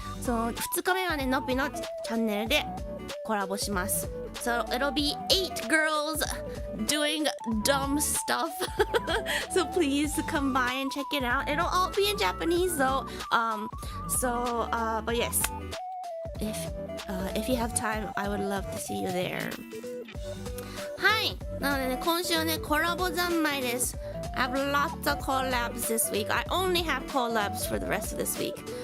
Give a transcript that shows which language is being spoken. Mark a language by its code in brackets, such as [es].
[ja] So 2日目はねのっぴのチャンネルでコラボします。 [en] So it'll be 8 girls doing dumb stuff. So please come by and check it out. It'll all be in Japanese though. But yes, if you have time, I would love to see you there. [ja] はい。なのでね、今週はね、コラボ三昧です。 [en] I have lots of collabs this week. I only have collabs for the rest of this week.